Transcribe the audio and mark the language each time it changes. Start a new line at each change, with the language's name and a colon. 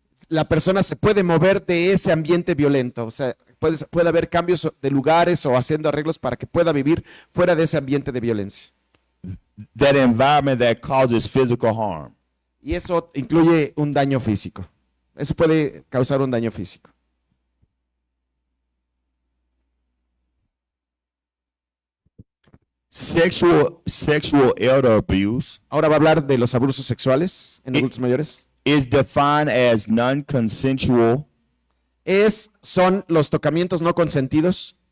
Spanish: la persona se puede mover de ese ambiente violento. O sea, puede haber cambios de lugares o haciendo arreglos para que pueda vivir fuera de ese ambiente de violencia.
English: That environment that causes physical harm.
Spanish: Y eso incluye un daño físico. Eso puede causar un daño físico.
English: Sexual elder abuse
Spanish: Ahora va a hablar de los abusos sexuales en adultos mayores.
English: is defined as non-consensual
Spanish: Son los tocamientos no consentidos